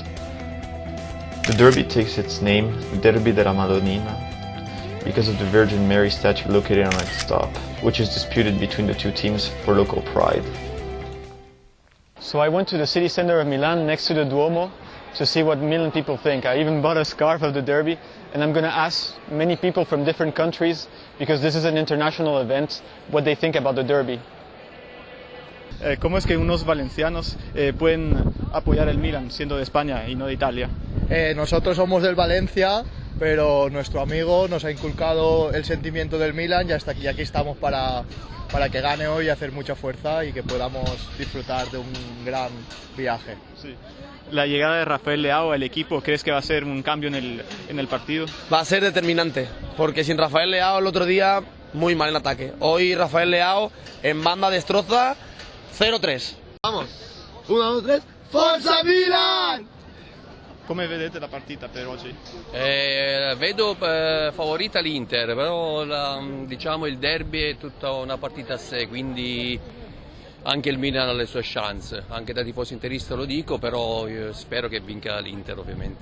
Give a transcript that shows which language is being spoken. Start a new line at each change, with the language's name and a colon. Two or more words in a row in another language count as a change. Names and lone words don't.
English: The derby takes its name,
Italian: Derby della Madonnina,
English: because of the Virgin Mary statue located on its top, which is disputed between the two teams for local pride. So I went to the city center of Milan next to the Duomo to see what Milan people think. I even bought a scarf of the derby, and I'm going to ask many people from different countries, because this is an international event, what they think about the derby.
Spanish: ¿Cómo es que unos valencianos pueden apoyar el Milan siendo de España y no de Italia? Nosotros somos del Valencia, pero nuestro amigo nos ha inculcado el sentimiento del Milan y hasta aquí, aquí estamos para que gane hoy y hacer mucha fuerza y que podamos disfrutar de un gran viaje. Sí. La llegada de Rafael Leao al equipo, ¿crees que va a ser un cambio en el partido? Va a ser determinante, porque sin Rafael Leao el otro día muy mal en ataque. Hoy Rafael Leao en banda destroza 0-3. Vamos, 1, 2, 3,
Italian: Forza Milan! Come vedete la partita per oggi? Vedo favorita l'Inter, però diciamo il derby è tutta una partita a sé, quindi anche il Milan ha le sue chance, anche da tifoso interista lo dico, però io spero che vinca l'Inter ovviamente.